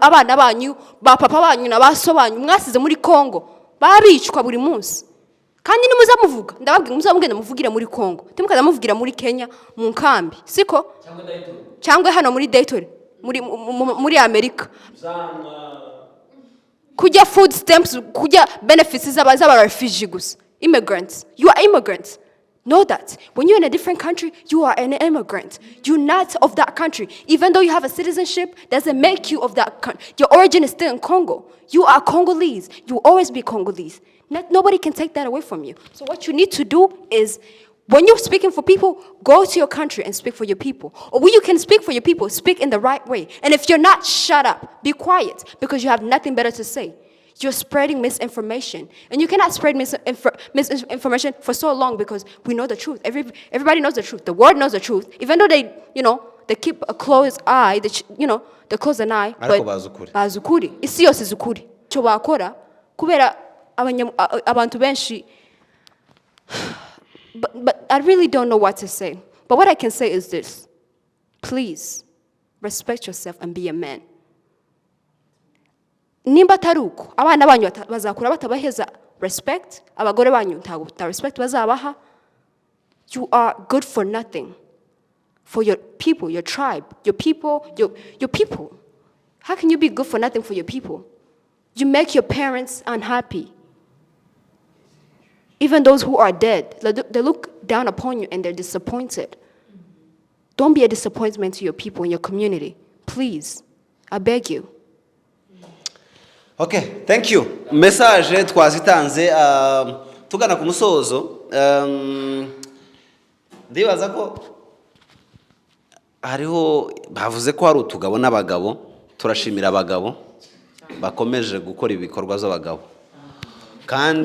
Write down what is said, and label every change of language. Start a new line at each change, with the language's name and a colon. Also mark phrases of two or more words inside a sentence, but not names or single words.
Kinyarwanda: abana banyu ba papa banyu na baso banyu mwasize muri Congo babicwa buri munsi kandi nimuza muvuga ndababwira muza mugenda muvugire muri Congo timukaza muvugira muri Kenya mu nkambi siko cyangwa hano muri Dayton muri Amerika kujya
English: food stamps
Kinyarwanda: kujya benefits z'aba refugee gusa immigrants.
English: You are immigrants. Know that. When you're in a different country, you are an immigrant. You're not of that country. Even though you have a citizenship, doesn't make you of that country. Your origin is still in Congo. You are Congolese. You will always be Congolese. Nobody can take that away from you. So what you need to do is, when you're speaking for people, go to your country and speak for your people. Or when you can speak for your people, speak in the right way. And if you're not, shut up. Be quiet, because you have nothing better to say. You're spreading misinformation. And you cannot spread misinformation for so long, because we know the truth. Everybody knows the truth. The world knows the truth. Even though they keep a closed eye, they close an eye.
Kinyarwanda: But bazi ukuri. Isi yose izi ukuri. Icyo bakora, kubera abantu benshi,
English: but I really don't know what to say. But what I can say is this. Please, respect yourself and be a man.
Kinyarwanda: Nimba atari uko abana banyu bazakura batabaheza respect, abagore banyu nta respect bazabaha,
English: you are good for nothing. For your people, your tribe, your people. How can you be good for nothing for your people? You make your parents unhappy. Even those who are dead, they look down upon you and they're disappointed. Don't be a disappointment to your people and your community. Please, I beg you. Okay, thank you.
Kinyarwanda: Message twazitanze tugana ku musozo. Ndibaza ko hariho bavuze ko hari utugabo n'abagabo. Turashimira abagabo bakomeje gukora ibikorwa z'abagabo. Kandi